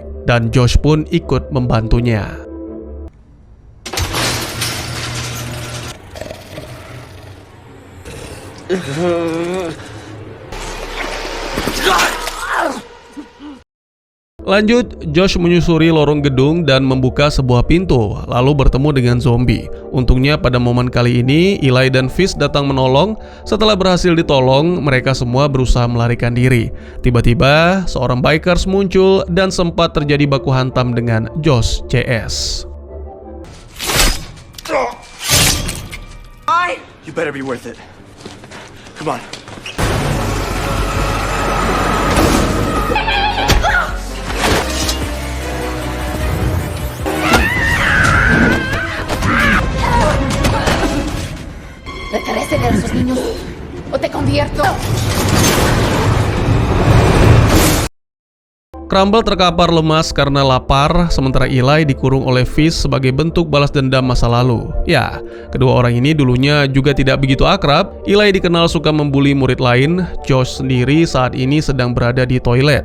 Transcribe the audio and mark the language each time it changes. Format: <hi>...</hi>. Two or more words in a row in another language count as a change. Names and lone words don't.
<id>Dan Josh pun ikut membantunya. Lanjut, Josh menyusuri lorong gedung dan membuka sebuah pintu, lalu bertemu dengan zombie. Untungnya pada momen kali ini, Eli dan Fish datang menolong. Setelah berhasil ditolong, mereka semua berusaha melarikan diri. Tiba-tiba, seorang bikers muncul dan sempat terjadi baku hantam dengan Josh CS.</id> <en>You better be worth it. Come on.</en> <es>Regresen a esos niños o te convierto.</es> <id>Crumble terkapar lemas karena lapar, sementara Eli dikurung oleh Fish sebagai bentuk balas dendam masa lalu. Ya, kedua orang ini dulunya juga tidak begitu akrab. Eli dikenal suka membuli murid lain. Josh sendiri saat ini sedang berada di toilet.</id>